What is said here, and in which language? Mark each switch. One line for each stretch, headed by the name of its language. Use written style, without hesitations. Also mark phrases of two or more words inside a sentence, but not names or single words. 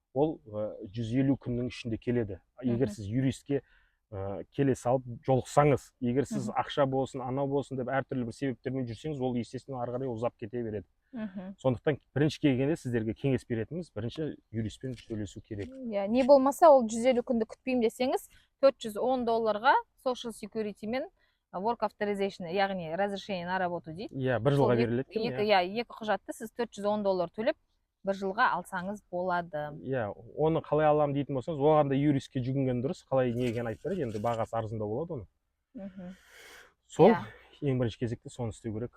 Kazakh: Ол 150 күннің ішінде келеді. Егер сіз юристке келе салып жолықсаңыз, егер сіз ақша болсын анау болсын деп әртүрлі бір себептермен жүрсеңіз, ол естественно ары қарай ұзап кете береді. Сондықтан бірінші келгенде сіздерге кеңес беретініміз, бірінші юристпен сөйлесу керек. Не болмаса ол 150 күнді күтпеймін десеңіз, $410
English: social security
Kazakh: мен
English: work authorization,
Kazakh: яғни
Russian: разрешение на работу
Kazakh: дейді. Бір жылға беріледі екен. Екі құжатты сіз $410 төлеп бір жылға алсаңыз болады. Оны қалай аламын дейтін болсаңыз, оған да юристке жүгінген дұрыс. Қалай не екенін айтып береді, енді бағасы арзандау болады оны. Сол ең бірінші кезекте соны істеу керек.